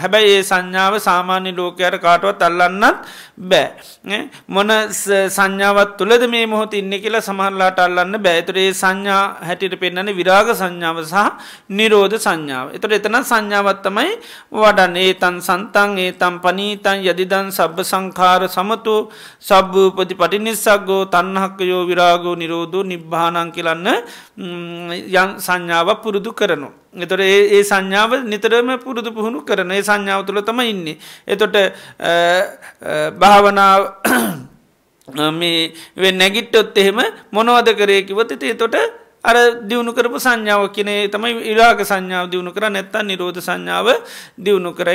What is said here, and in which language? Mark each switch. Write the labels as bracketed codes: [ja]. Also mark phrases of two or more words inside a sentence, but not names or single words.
[si] හැබැයි ඒ සංඥාව සාමාන්‍ය ලෝකයට කාටවත් අල්ලන්නත් බෑ. මොන සංඥාවක් තුළද මේ මොහොතේ ඉන්නේ කියලා සමහරලාට අල්ලන්න බෑ. ඒතර ඒ සංඥා හැටියට පෙන්වන්නේ විරාග සංඥාව සහ නිරෝධ සංඥාව. ඒතර එතන සංඥාවක් තමයි වඩන්නේ. [pi] ඒතං සන්තං ඒතං පනීතං යදිදං සබ්බ සංඛාර සමතෝ සබ්බූපති පටිනිස්සග්ගෝ තණ්හක්කයෝ විරාගෝ නිරෝධෝ නිබ්බානං [si] කියලන්න යම් සංඥාවක් පුරුදු කරනවා. එතොට ඒ සංඥාව නිතරම පුරුදු පුහුණු කරන ඒ සංඥාව තුළ තම ඉන්නේ. එතොට භාවනාව මේ නැගිට්ටොත් එහෙම මොනවද කරේ කිව්වොත් එතකොට අර දියුණු කරපු සංඥාව කියන තමයි විරාග සංඥාව දියුණු කරා නැත්නම් නිරෝධ සංඥාව දියුණු කරා.